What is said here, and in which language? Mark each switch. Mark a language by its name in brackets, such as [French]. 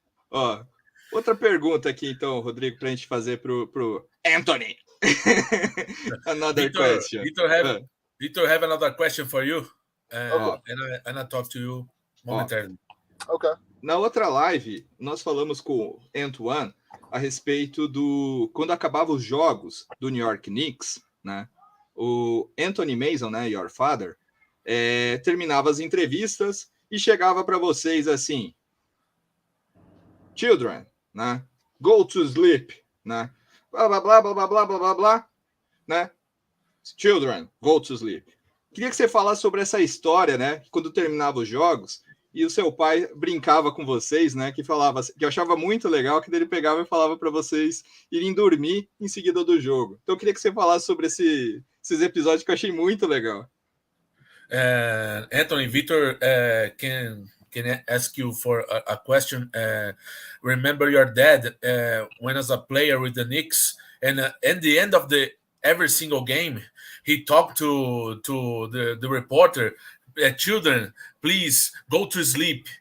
[Portuguese] Ó, outra pergunta aqui, então, Rodrigo, para a gente fazer pro Anthony. [English] Another question. Victor, have another question for you. And I talk to you momentarily. Okay. [Portuguese] Na outra live, nós falamos com o Antoine a respeito do... Quando acabavam os jogos do New York Knicks, né? O Anthony Mason, né, your father, terminava as entrevistas e chegava para vocês assim: Children, né? Go to sleep, né? Blá, blá, blá, blá, blá, blá, blá, blá, blá, né? Children, go to sleep. Queria que você falasse sobre essa história, né? Quando terminava os jogos e o seu pai brincava com vocês, né? Que falava, que eu achava muito legal, que ele pegava e falava para vocês irem dormir em seguida do jogo. Então eu queria que você falasse sobre esses episódios que eu achei muito legal. [English] Anthony, Victor can ask you for a question. Remember your dad when as a player with the Knicks, and at the end of every single game, he talked to the reporter, children, please go to sleep.